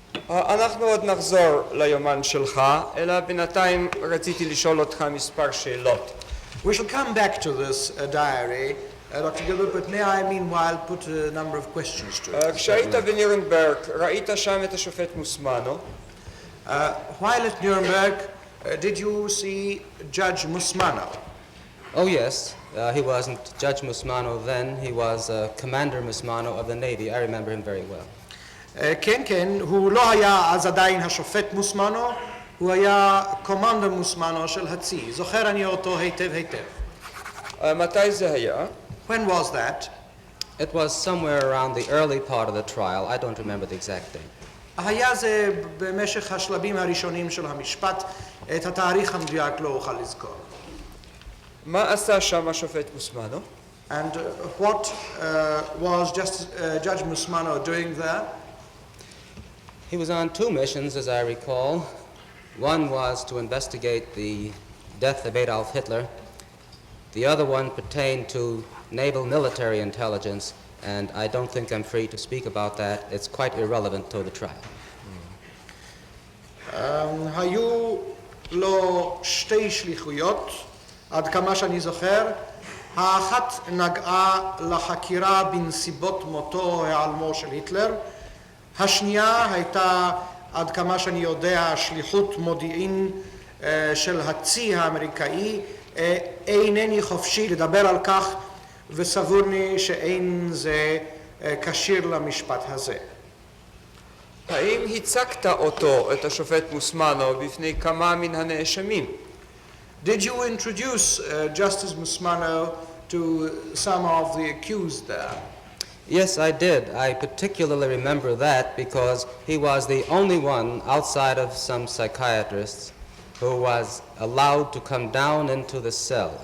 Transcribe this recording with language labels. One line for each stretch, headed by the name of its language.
Hebrew: אנחנו עוד נחזור ליומן שלך, אלא בינתיים רציתי לשאול אותך מספר שאלות.
English: We shall come back to this diary, Dr. Gilbert, but may I meanwhile put a number of questions to it?
Hebrew: כשהיית בנירנברג, ראית שם את השופט מוסמנו?
English: While at Nuremberg, did you see Judge Musmano? Oh yes, he wasn't Judge Musmano then, he was Commander Musmano of the Navy. I remember him very well.
Hebrew: כן, כן, הוא לא היה אז עדיין השופט מוסמנו, הוא היה קומנדר מוסמנו של הצי. זוכר אני אותו היטב היטב. מתי זה היה?
English: When was that? It was somewhere around the early part of the trial. I don't remember the exact date.
Hebrew: היה זה במשך השלבים הראשונים של המשפט, את התאריך המדויק לא אוכל לזכור. מה עשה שם השופט מוסמנו?
English: And what was Judge Musmano doing there? He was on two missions, as I recall. One was to investigate the death of Adolf Hitler. The other one pertained to naval military intelligence, and I don't think I'm free to speak about that. It's quite irrelevant to the trial.
Hebrew: היו לו שתי שליחויות, עד כמה שאני זוכר. האחת נגעה לחקירה בנסיבות מותו או היעלמו של היטלר. השנייה הייתה, עד כמה שאני יודע, שליחות מודיעין של הצי האמריקאי. אינני חופשי לדבר על כך, וסבור לי שאין זה כשיר למשפט הזה. האם הצגת אותו, את השופט מוסמנו, בפני כמה מן הנאשמים?
English: Did you introduce Justice Musmano to some of the accused there? Yes, I did. I particularly remember that because he was the only one outside of some psychiatrists who was allowed to come down into the cell.